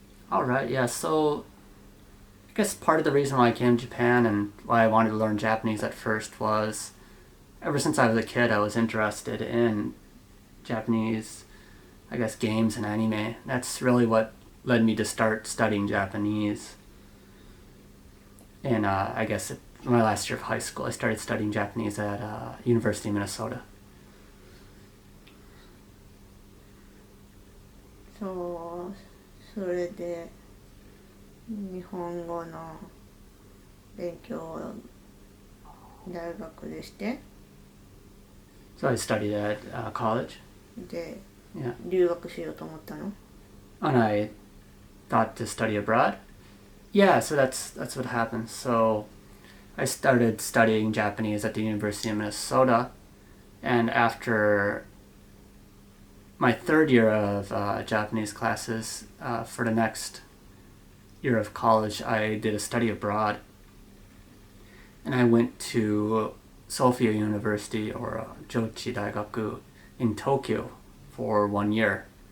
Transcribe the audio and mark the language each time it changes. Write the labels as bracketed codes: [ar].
[en] Alright, yeah, so I guess part of the reason why I came to Japan and why I wanted to learn Japanese at first was ever since I was a kid I was interested in Japanese, I guess, games and anime. That's really what led me to start studying Japanese. And I guess my last year of high school I started studying Japanese at University of Minnesota. [ja] それで日本語の勉強を大学でして [en] So I studied at college. [ja] で [en] Yeah. [ja] 留学しようと思ったの [en] And I thought to study abroad. Yeah, so that's what happened. So I started studying Japanese at the University of Minnesota, and after my third year of Japanese classes, for the next year of college, I did a study abroad, and I went to Sophia University, or Jochi Daigaku, in Tokyo for 1 year.